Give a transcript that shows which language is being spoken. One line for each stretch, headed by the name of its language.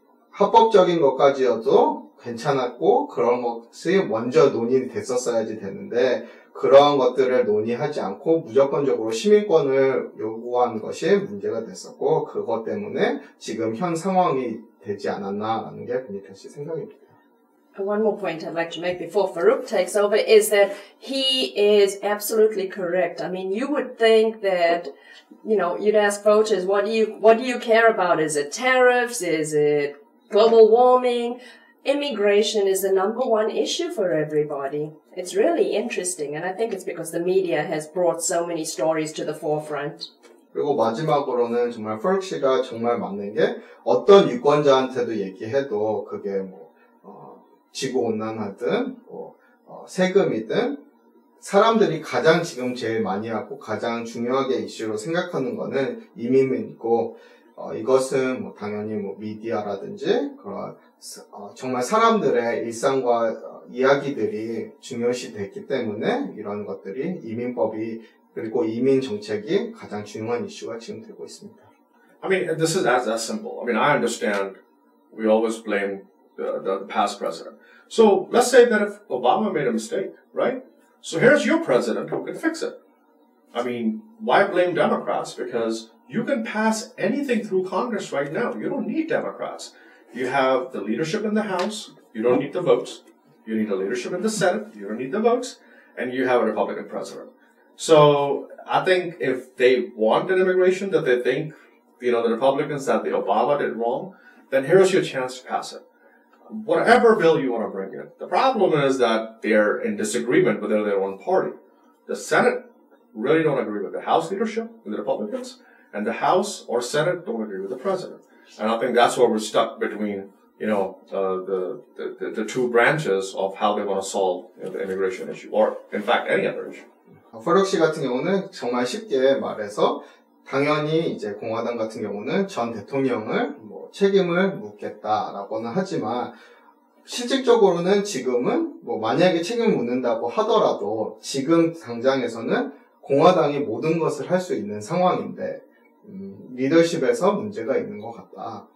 Korean: 합법적인 것까지여도 괜찮았고 그런 것이 먼저 논의됐었어야지 되는데, 그런 것들을 논의하지 않고 무조건적으로 시민권을 요구한 것이 문제가 됐었고, 그것 때문에 지금 현 상황이 되지 않았나라는 게 베니타 씨 생각입니다.
English: One more point I'd like to make before Farouk takes over is that he is absolutely correct. I mean, you would think that, you'd ask voters, what do you care about? Is it tariffs? Is it global warming? Immigration is the number one issue for everybody. It's really interesting, and I think it's because the media has brought so many stories to the forefront.
Korean: 그리고 마지막으로는 정말 퍼룩 씨가 정말 맞는 게, 어떤 유권자한테도 얘기해도 그게 지구온난화든 세금이든 사람들이 가장 지금 제일 많이 하고 가장 중요하게 이슈로 생각하는 거는 이민이고, 이것은 당연히 미디어라든지 그런 정말 사람들의 일상과 이야기들이 중요시 됐기 때문에 이런 것들이 이민법이 그리고 이민 정책이 가장 중요한 이슈가 지금 되고 있습니다.
English: I mean, this is as simple. I mean, I understand we always blame the past president. So let's say that if Obama made a mistake, right? So here's your president who can fix it. I mean, why blame Democrats? Because you can pass anything through Congress right now. You don't need Democrats. You have the leadership in the House. You don't need the votes. You need the leadership in the Senate. You don't need the votes. And you have a Republican president. So I think if they want an immigration that they think, the Republicans, that the Obama did wrong, then here's your chance to pass it. Whatever bill you want to bring in. The problem is that they're in disagreement within their own party. The Senate really don't agree with the House leadership, with the Republicans, and the House or Senate don't agree with the president. And I think that's where we're stuck between, the two branches of how they want to solve the immigration issue, or in fact any other issue.
Korean: 퍼럭 씨 같은 경우는 정말 쉽게 말해서 당연히 이제 공화당 같은 경우는 전 대통령을 책임을 묻겠다라고는 하지만 실질적으로는 지금은 만약에 책임을 묻는다고 하더라도 지금 당장에서는 공화당이 모든 것을 할 수 있는 상황인데 리더십에서 문제가 있는 것 같다.